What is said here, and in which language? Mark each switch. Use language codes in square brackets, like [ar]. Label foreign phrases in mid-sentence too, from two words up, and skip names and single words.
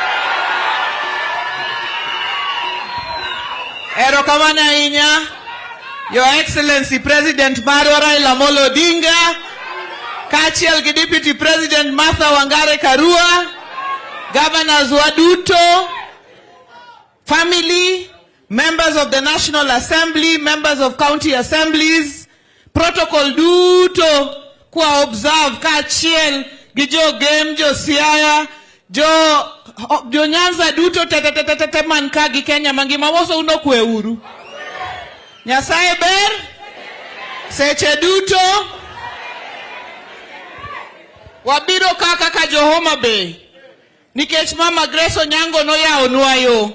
[luo] Erokamano ahinya, [en] Your Excellency President [luo] marwa Raila Molo Odinga, kaachiel gi Deputy President Martha Wangare Karua, governors waduto, [en] family, members of the National Assembly, members of county assemblies, protocol [luo] duto kwa observe kaachiel gi jo Gem, jo Siaya, jo Nyanza duto tete man ka gi Kenya mangima woso uno kwe uru. Nyasaye ber, seche duto, wabiro kaka jo Homa Bay, nikech Mama Grace Onyango no ya onwayo.